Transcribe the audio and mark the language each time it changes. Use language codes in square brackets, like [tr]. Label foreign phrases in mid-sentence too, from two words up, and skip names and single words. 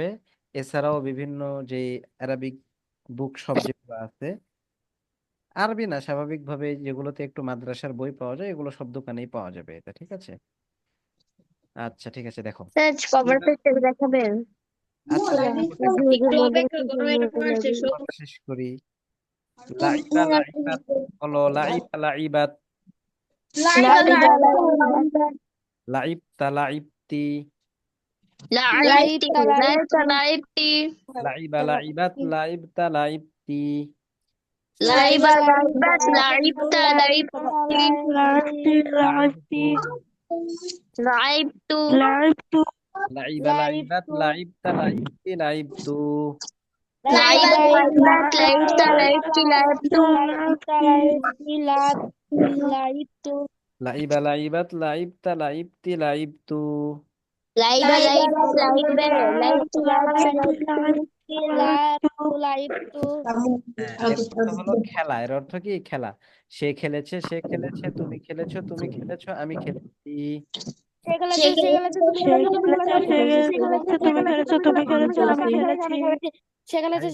[bn] এছাড়াও বিভিন্ন যে [en] Arabic book [bn] সব যেগুলো আছে, আরবি না, স্বাভাবিকভাবে যেগুলোতে একটু মাদ্রাসার বই পাওয়া যায়, এগুলো সব দোকানেই পাওয়া যাবে, এটা ঠিক আছে? আচ্ছা ঠিক আছে, দেখো। উস্তাদ [en] cover pageটা [bn] দেখাবেন? আচ্ছা পড়া শেষ করি। [ar] لعب لعبت, বলো لعب لعبت، لعبتَ لعبتِ, لعبتِ لعبتِ لعب لعبت، لعبتَ لعبتِ, لعب لعبت لعبتَ لعبتِ لعبتُ لعب لعبت، لعبتَ لعبتِ، لعبتُ, لعب لعبت لعبتَ لعبتِ لعبتُ لعب لعبت، لعبتَ لعبتِ، لعبتُ. لعب لعبت لعب لعبتِ [bn] হ্যাঁ, এর অর্থ হলো খেলা, এর অর্থ কি? খেলা। সে খেলেছে, সে খেলেছে, তুমি খেলেছো, তুমি খেলেছো, আমি খেলেছি। সে খেলেছে, সে খেলেছে, তুমি খেলেছো, তুমি খেলেছো, আমি খেলেছি, সে খেলেছে, সে খেলেছে, তুমি খেলেছো, আমি খেলেছি, সে খেলেছে,